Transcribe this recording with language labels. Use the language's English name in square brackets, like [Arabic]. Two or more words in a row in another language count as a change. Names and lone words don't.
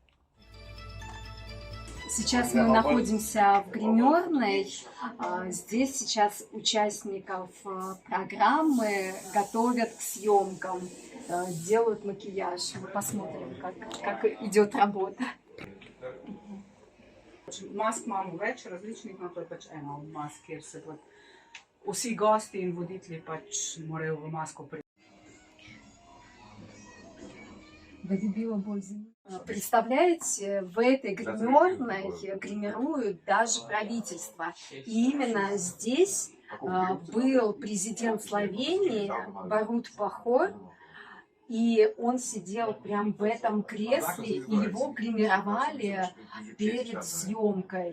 [Russian] Сейчас мы находимся в гримерной. Здесь сейчас участников программы готовят к съемкам, делают макияж. Мы посмотрим, как идет работа. [Slovenian] Mask imamo več različnih, no to je pač ena od mask, kjer se pač vsi gosti in voditelji pač morajo v masko priti. [Russian] Представляете, в этой гримерной гримируют даже правительство. И именно здесь был президент Словении Борут Пахор, и он сидел прямо в этом кресле, и его гримировали перед съемкой.